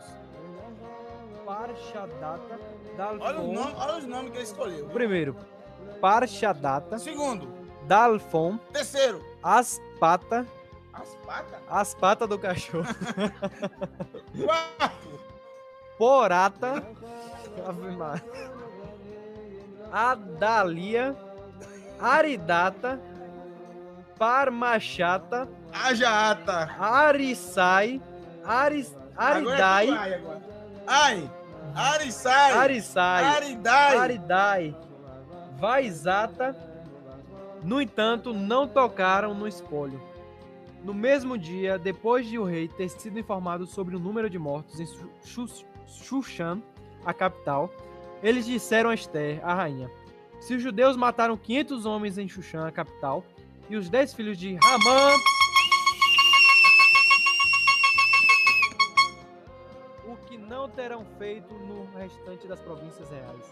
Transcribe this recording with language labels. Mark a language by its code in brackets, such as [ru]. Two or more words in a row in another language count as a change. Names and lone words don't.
[pt] Parshadata, Dalfon. Olha os nomes que ele escolheu. O primeiro, Parshadata. Segundo. Dalfon. Terceiro. Aspata. Aspata. As patas do cachorro. Quarto. Porata. Ave Maria. Adalia. Aridata. Parmachata. Ajaata. Arisai. Aridai. Arisai. Aridai. Vaizata. No entanto, não tocaram no espólio. No mesmo dia, depois de o rei ter sido informado sobre o número de mortos em Shushan, a capital, eles disseram a Esther, a rainha: se os judeus mataram 500 homens em Shushan, a capital, e os 10 filhos de Ramã, o que não terão feito no restante das províncias reais?